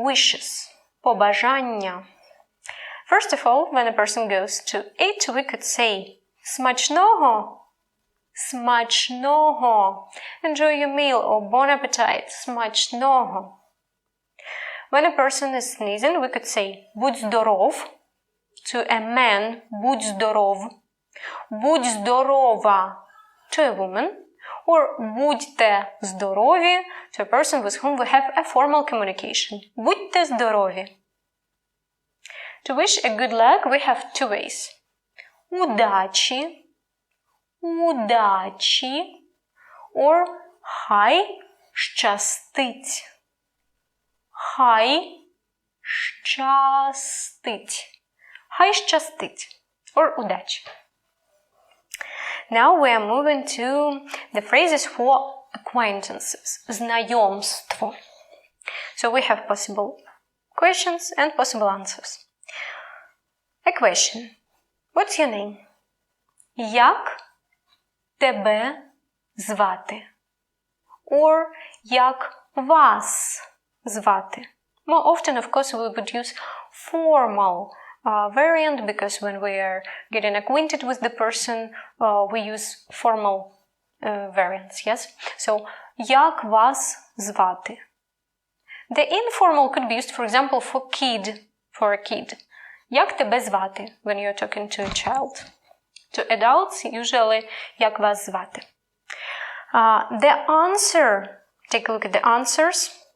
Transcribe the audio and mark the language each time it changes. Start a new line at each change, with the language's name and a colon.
English: Wishes, побажання. First of all, when a person goes to eat, we could say
Ukrainian: смачного, смачного.
English: Enjoy your meal or bon appetit, смачного. When a person is sneezing, we could say
Ukrainian: будь здоров.
English: To a man, будь здоров.
Ukrainian: Будь здорова.
English: To a woman.
Ukrainian: Or будьте здорові.
English: To a person with whom we have a formal communication.
Ukrainian: Будьте здорові.
English: To wish a good luck, we have two ways.
Ukrainian: Удачі, удачі, or хай щастить. Хай щастить. Хай щастить, or удачі.
English: Now we are moving to the phrases for acquaintances.
Ukrainian: Знайомство.
English: So we have possible questions and possible answers. A question. What's your name?
Ukrainian: Як тебе звати? Or як вас звати?
English: More often, of course, we would use formal variant because when we are getting acquainted with the person, we use formal variants, yes?
Ukrainian: So, як вас звати?
English: The informal could be used, for example, for a kid.
Ukrainian: Як тебе звати?
English: When you're talking to a child. To adults, usually,
Ukrainian: як вас звати?
English: The answer, take a look at the answers.